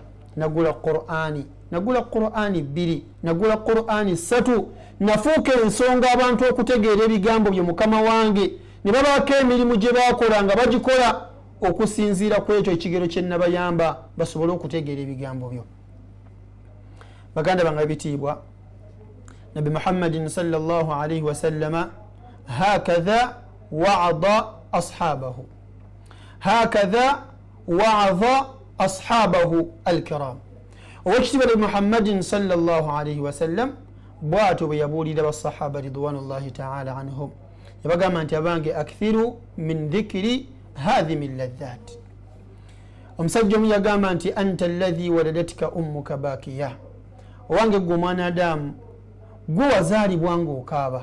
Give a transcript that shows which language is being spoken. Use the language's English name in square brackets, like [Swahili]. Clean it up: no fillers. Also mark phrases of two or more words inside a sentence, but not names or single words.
[Ganda] Nagula Qur'ani, nagula Qur'ani 2, nagula Qur'ani 3, nafuuka ensonga abantu okutegeera ebigambo bye mukama wange, ne babaako emirimu gye baakola nga bagikola okusinziira ku ekyo ekigero kye nabayamba basobole okutegeera ebigambo byo. Baganda bange bitiibwa, [Arabic] نبي محمد صلى الله عليه وسلم هكذا وعظ أصحابه، هكذا وعظ أصحابه الكرام. [Ganda] Owekitiibwa nabi Muhammadin [Arabic] صلى الله عليه وسلم [Ganda] bw'atyo bwe yabuulira basahaba [Arabic] رضوان الله تعالى عنهم, [Ganda] yabagamba nti abange [Arabic] أكثروا من ذكر هادم اللذات. [Ganda] Omusajja omu yagamba nti [Arabic] أنت الذي ولدتك أمك باكيا, [Ganda] owange gwe omwana Adamu gwe wazaalibwa ng'okaaba.